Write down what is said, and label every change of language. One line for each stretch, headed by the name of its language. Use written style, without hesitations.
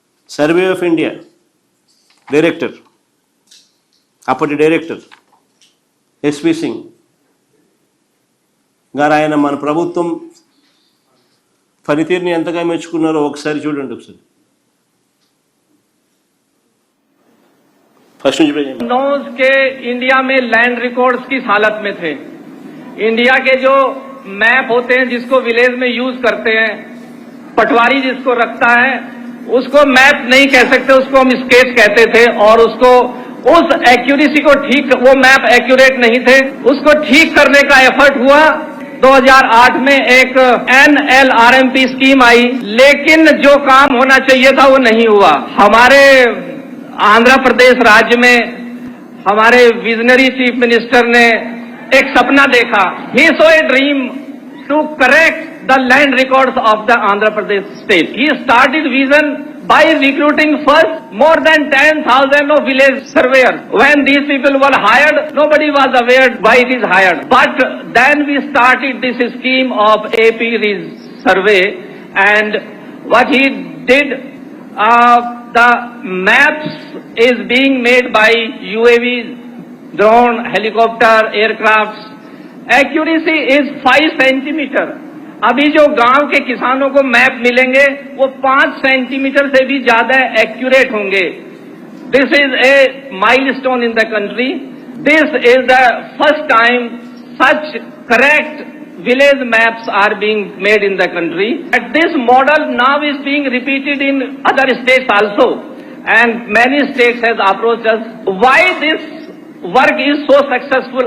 Telugu: Survey of India director, అప్పటి director SV Singh గారు, ఆయన మన ప్రభుత్వం పనితీరుని ఎంతగా మెచ్చుకున్నారో ఒకసారి చూడండి. ఒకసారి फर्स्ट
Hindi: नोज के इंडिया में लैंड रिकॉर्ड्स किस हालत में थे। इंडिया के जो मैप होते हैं जिसको विलेज में यूज करते हैं, पटवारी जिसको रखता है उसको मैप नहीं कह सकते, उसको हम स्केच कहते थे। और उसको उस एक्यूरेसी को ठीक, वो मैप एक्यूरेट नहीं थे, उसको ठीक करने का एफर्ट हुआ। 2008 में एक NLRMP स्कीम आई, लेकिन जो काम होना चाहिए था वो नहीं हुआ। हमारे आंध्र प्रदेश राज्य में हमारे विजनरी चीफ मिनिस्टर ने एक सपना देखा।
English: He saw a dream to correct the land records of the Andhra Pradesh state. He started vision by recruiting first more than 10,000 of village surveyors. When these people were hired, nobody was aware why it is hired. But then we started this scheme of AP survey, and what he did, the maps is being made by UAV, drone, helicopter, aircrafts. Accuracy is 5 centimeter.
Hindi: अभी जो गांव के किसानों को map मिलेंगे वो 5 centimetre से भी ज्यादा एक्यूरेट होंगे।
English: This is a milestone in the country. This is the first time such correct village maps are being made in the country. And this model now is being repeated in other states also. And many states has approached us. Why this work is so successful?